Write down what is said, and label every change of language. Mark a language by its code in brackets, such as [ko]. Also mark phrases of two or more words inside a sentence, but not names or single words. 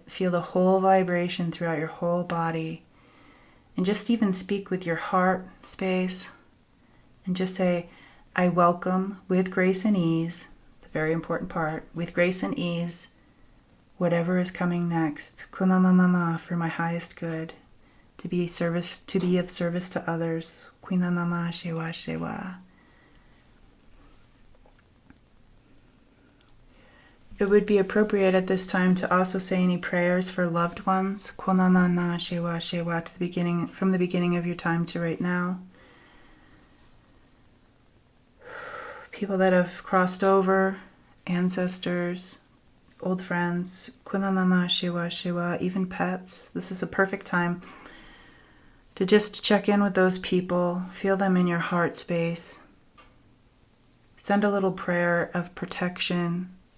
[en] Feel the whole vibration throughout your whole body. And just even speak with your heart space and just say, I welcome with grace and ease. It's a very important part. With grace and ease, whatever is coming next. Kunanana, for my highest good. To be of service to others. Kunanana shiwa shiwa. It would be appropriate at this time to also say any prayers for loved ones. Konanana shiwa shiwa, from the beginning of your time to right now. People that have crossed over, ancestors, old friends. Konanana shiwa shiwa, even pets. This is a perfect time to just check in with those people. Feel them in your heart space. Send a little prayer of protection.